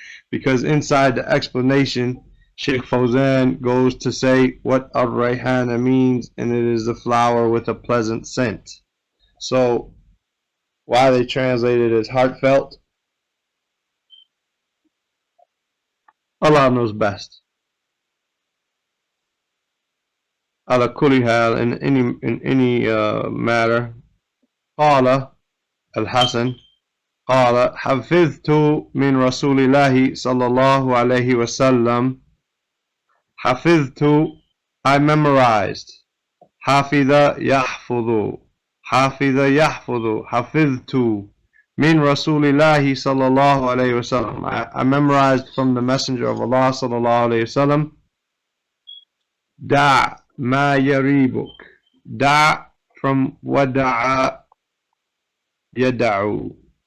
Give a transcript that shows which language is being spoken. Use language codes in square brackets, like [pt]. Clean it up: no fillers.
[en] Because inside the explanation, Sheikh Fawzan goes to say what ar-rayhana means, and it is a flower with a pleasant scent. So why they translate it as heartfelt, Allah knows best. [ar] Ala kulli hal, [en] in any matter, [ar] qala al-Hasan, قال حفظت من رسول الله صلى الله عليه وسلم. [en] حفظت, I memorized. [ar] حفظ يحفظ, حفظ يحفظ, حفظت من رسول الله صلى الله عليه وسلم. [en] I memorized from the Messenger of Allah [ar] صلى الله عليه وسلم. دع ما يريبك. دع from ودع يدعو.